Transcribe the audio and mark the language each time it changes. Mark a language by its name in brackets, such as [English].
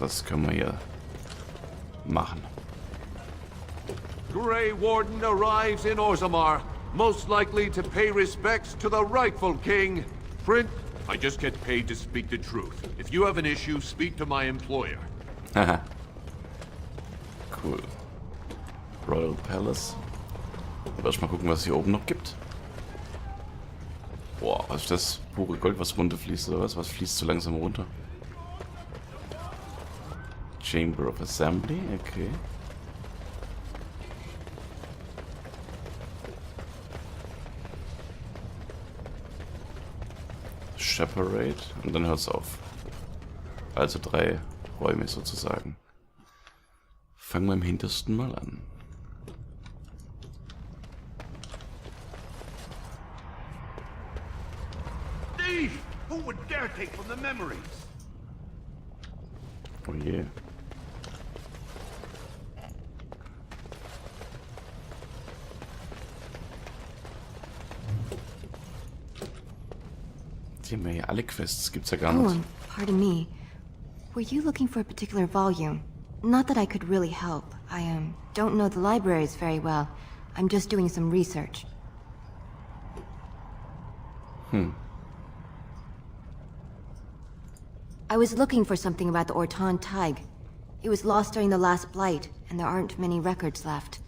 [German] Was können wir hier machen? [English] Grey Warden arrives in Orzammar, most likely to pay respects to the rightful king. Prince, I just get paid to speak the truth. If you have an issue, speak to my employer. Haha. Cool. Royal Palace. [German] Lass mal gucken, was es hier oben noch gibt. Boah, was ist das? Pure Gold, was runterfließt, oder was? Was fließt so langsam runter? [English] Chamber of Assembly, okay. [German] Separate und dann hört's auf. Also 3 Räume sozusagen. Fangen wir im hintersten mal an. [English] Thief! Who would dare take from the memories? [German] Oh je. Die haben ja hier alle Quests, gibt's ja gar nicht. [English] Oh, pardon me. Were you looking for a particular volume? Not that I could really help. I don't know the libraries very well. I'm just doing some research. I was looking for something about the Orton Tig. It was lost during the last Blight, and there aren't many records left.